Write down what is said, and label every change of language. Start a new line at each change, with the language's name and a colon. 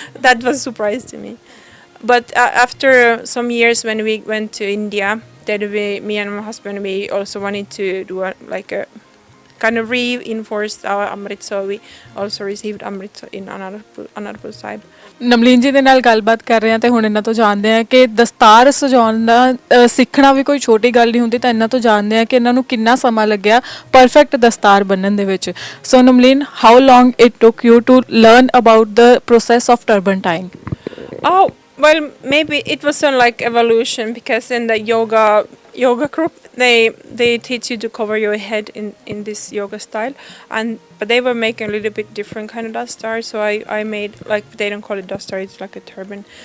English: That was a surprise to me. But after some years when we went to India, then me and my husband, we also wanted to do a kind of reinforced our Amrit, so we also received Amrit in Anandpur Sahib.
Punjabi: ਨਵਲੀਨ ਜੀ ਦੇ ਨਾਲ ਗੱਲਬਾਤ ਕਰ ਰਹੇ ਹਾਂ ਤੇ ਹੁਣ ਇਹਨਾਂ ਤੋਂ ਜਾਣਦੇ ਹਾਂ ਕਿ ਦਸਤਾਰ ਸਜਾਉਣ ਦਾ ਸਿੱਖਣਾ ਵੀ ਕੋਈ ਛੋਟੀ ਗੱਲ ਨਹੀਂ ਹੁੰਦੀ, ਤਾਂ ਇਹਨਾਂ ਤੋਂ ਜਾਣਦੇ ਹਾਂ ਕਿ ਇਹਨਾਂ ਨੂੰ ਕਿੰਨਾ ਸਮਾਂ ਲੱਗਿਆ ਪਰਫੈਕਟ ਦਸਤਾਰ ਬੰਨਣ ਦੇ ਵਿੱਚ।
English: So Navleen, how long it took you to learn about the process of turban tying? Oh, well, maybe it was like evolution, because in the yoga group they teach you to cover your head in this yoga style, but they were making a little bit different kind of dastar, so I made, like, they don't call it dastar, it's like a turban.